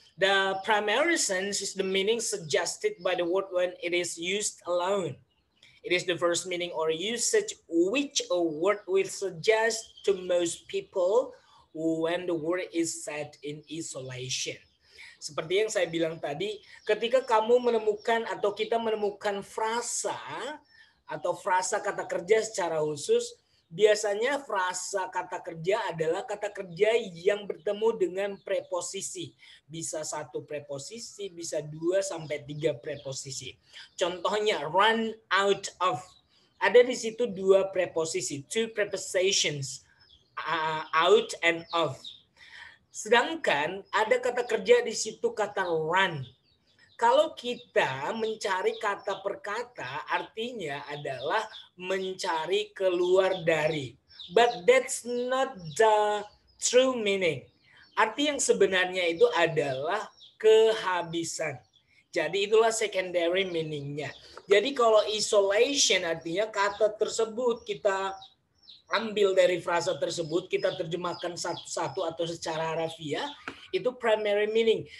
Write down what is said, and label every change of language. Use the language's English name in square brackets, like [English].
[English] The primary sense is the meaning suggested by the word when it is used alone. It is the first meaning or usage which a word will suggest to most people when the word is said in isolation. [Indonesian] Seperti yang saya bilang tadi, ketika kamu menemukan atau kita menemukan frasa atau frasa kata kerja secara khusus, biasanya frasa kata kerja adalah kata kerja yang bertemu dengan preposisi. Bisa 1 preposisi, bisa 2 sampai 3 preposisi. Contohnya run out of. Ada di situ dua preposisi, [English] two prepositions, out and of. [Indonesian] Sedangkan ada kata kerja di situ kata run. Kalau kita mencari kata per kata, artinya adalah mencari keluar dari. [English] But that's not the true meaning. [Indonesian] Arti yang sebenarnya itu adalah kehabisan. Jadi itulah secondary meaningnya. Jadi kalau isolation artinya kata tersebut kita ambil dari frasa tersebut, kita terjemahkan satu-satu atau secara harafiah, itu primary meaning.